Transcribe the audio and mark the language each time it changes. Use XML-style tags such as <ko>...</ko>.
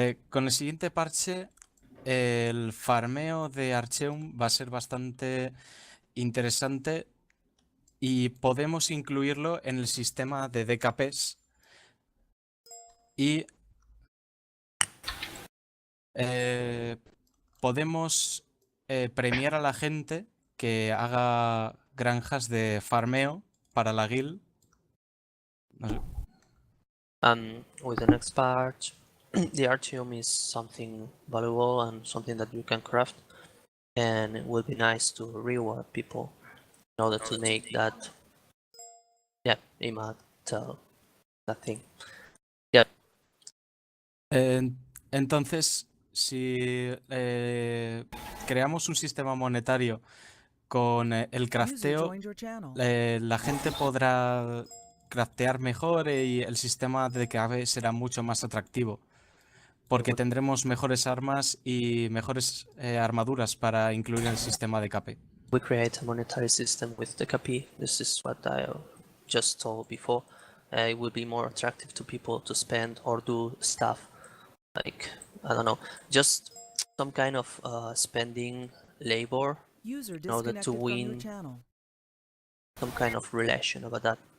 <es>Con el siguiente parche, el farmeo de Archeum va a ser bastante interesante y podemos incluirlo en el sistema de DKPs y podemos premiar a la gente que haga granjas de farmeo para la guild. No sé.</es> <en>And with the next part, the Artium is something valuable and something that you can craft, and it will be nice to reward people in order to make that, yeah, that thing. Yeah.</en> <es>Entonces, si creamos un sistema monetario con el crafteo, la gente podrá craftear mejor y el sistema de KP será mucho más atractivo porque tendremos mejores armas y mejores armaduras para incluir en el sistema de KP.</es> <en>We create a monetary system with the KP. This is what I just told before. It will be more attractive to people to spend or do stuff like, I don't know, just some kind of spending labor in order to win some kind of relation about that.</en>